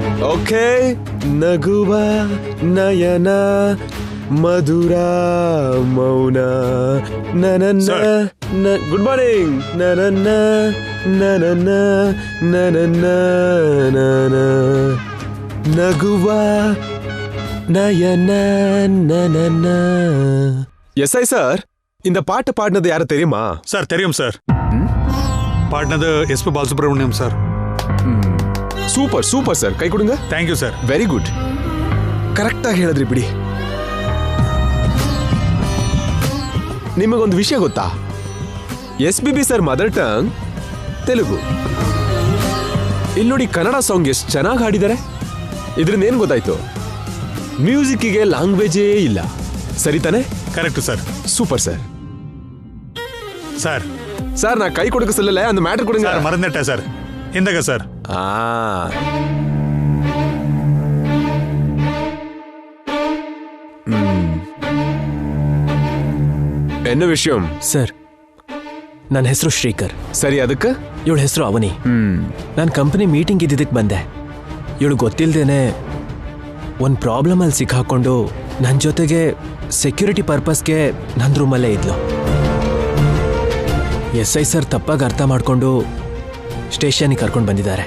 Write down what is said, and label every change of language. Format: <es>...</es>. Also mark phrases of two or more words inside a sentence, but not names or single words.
<kn>ಓಕೆ ನಗುವ ನಯನ ಮಧುರ ಮೌನ ನನನ್ನ</kn> <en>good morning</en> <kn>ನನನ್ನ ನನನ್ನ ನನನ್ನ ನನ ನಗುವ நயன நனன</kn> <ta>எஸ் ஐ சார் இந்த பாட்டு பாடினது யாரு தெரியுமா சார் தெரியும் சார் பாடினது எஸ்பி பாலசுப்ரமணியம் சார் சூப்பர் சூப்பர் சார் கை கொடுங்க</ta> <en>thank you sir very good</en> <kn>ಕರೆಕ್ಟಾಗಿ ಹೇಳಿದ್ರಿ ಬಿಡಿ ನಿಮಗೊಂದು ವಿಷಯ ಗೊತ್ತಾ SPB ಸರ್</kn> <en>mother tongue</en> <kn>ತೆಲುಗು ಇಲ್ಲಿ ನೋಡಿ ಕನ್ನಡ ಸಾಂಗ್ ಎಷ್ಟು ಚೆನ್ನಾಗಿ ಹಾಡಿದ್ದಾರೆ ಇದರಿಂದ ಏನು ಗೊತ್ತಾಯ್ತು ಮ್ಯೂಸಿಕ್ಕಿಗೆ ಲ್ಯಾಂಗ್ವೇಜೇ ಇಲ್ಲ ಸರಿ ತಾನೆ</kn> <en>correct sir super sir</en> <ta>சார் சார் நான் கை கொடுக்க சொல்லல அந்த மேட்டர் கொடுங்க சார் மறந்துட்டேன் சார் இந்தங்க சார் என்ன விஷயம்</ta> <kn>ಸರ್ ನನ್ನ ಹೆಸರು ಶ್ರೀಕರ್ ಸರಿ ಅದಕ್ಕೆ ಇವಳ ಹೆಸರು ಅವನಿ ನಾನು</kn> <en>company meeting</en> <kn>ಇದ್ದಿದ್ದಕ್ಕೆ ಬಂದೆ ಇವಳು ಗೊತ್ತಿಲ್ಲದೇನೆ ಒಂದು ಪ್ರಾಬ್ಲಮಲ್ಲಿ ಸಿಕ್ಕಾಕೊಂಡು ನನ್ನ ಜೊತೆಗೆ ಸೆಕ್ಯೂರಿಟಿ ಪರ್ಪಸ್ಗೆ ನನ್ನ ರೂಮಲ್ಲೇ ಇದ್ಲು SI ಸರ್ ತಪ್ಪಾಗಿ ಅರ್ಥ ಮಾಡಿಕೊಂಡು ಸ್ಟೇಷನ್ಗೆ ಕರ್ಕೊಂಡು ಬಂದಿದ್ದಾರೆ</kn>